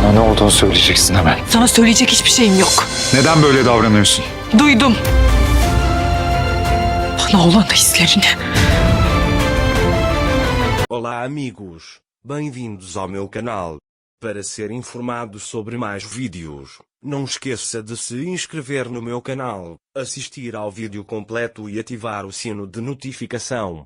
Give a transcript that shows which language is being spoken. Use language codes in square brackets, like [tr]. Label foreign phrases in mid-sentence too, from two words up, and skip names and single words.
[tr] Bana ne olduğunu söyleyeceksin hemen. Sana söyleyecek hiçbir şeyim yok. Neden böyle davranıyorsun? Duydum. Bana olan hislerini. [pt] Olá amigos, bem-vindos ao meu canal. Para ser informado sobre mais vídeos, não esqueça de se inscrever no meu canal, assistir ao vídeo completo e ativar o sino de notificação.